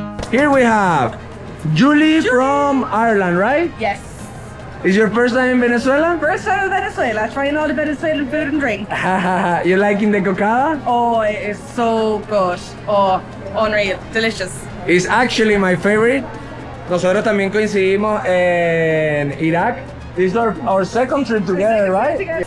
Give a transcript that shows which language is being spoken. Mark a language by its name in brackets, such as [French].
[English] Here we have Julie from Ireland, right? Yes. Is your first time in Venezuela? First time in Venezuela, trying all the Venezuelan food and drink. You liking the cocada? Oh, it is so good. Oh, unreal. Delicious. It's actually my favorite. [Spanish] Nosotros también coincidimos en Irak. [English] This is our second trip together, right?